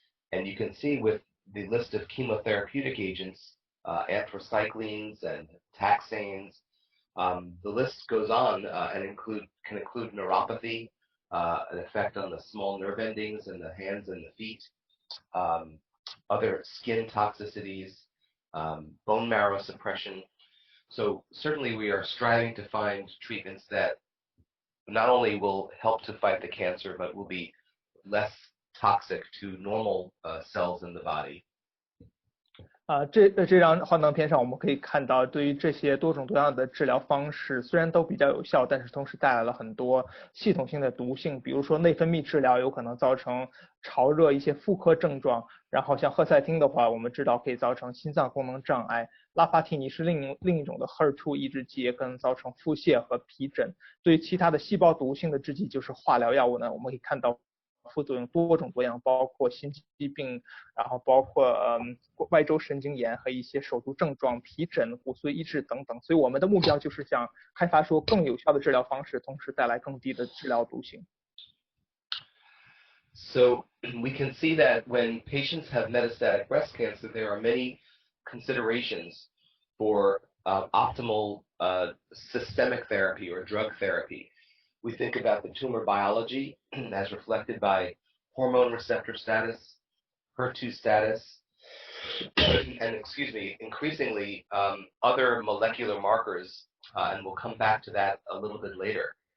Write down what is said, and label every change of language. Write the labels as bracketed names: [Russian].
[English] And you can see with the list of chemotherapeutic agents, anthracyclines and taxanes, the list goes on and can include neuropathy, an effect on the small nerve endings in the hands and the feet, other skin toxicities, bone marrow suppression. So certainly we are striving to find treatments that not only will help to fight the cancer, but will be less toxic to normal cells in the body. [Chinese] 这张幻灯片上我们可以看到，对于这些多种多样的治疗方式，虽然都比较有效，但是同时带来了很多系统性的毒性。比如说内分泌治疗有可能造成潮热一些妇科症状，然后像赫赛汀的话，我们知道可以造成心脏功能障碍。拉帕替尼是另一种的 HER2 抑制剂，也可能造成腹泻和皮疹。对于其他的细胞毒性的制剂，就是化疗药物呢，我们可以看到副作用多种多样，包括心肌病，然后包括外周神经炎和一些手足症状、皮疹、骨髓移植等等。所以我们的目标就是想开发出更有效的治疗方式，同时带来更低的治疗毒性。 [English] So we can see that when patients have metastatic breast cancer, there are many considerations for optimal systemic therapy or drug therapy. We think about the tumor biology as reflected by hormone receptor status, HER2 status, and increasingly other molecular markers, and we'll come back to that a little bit later.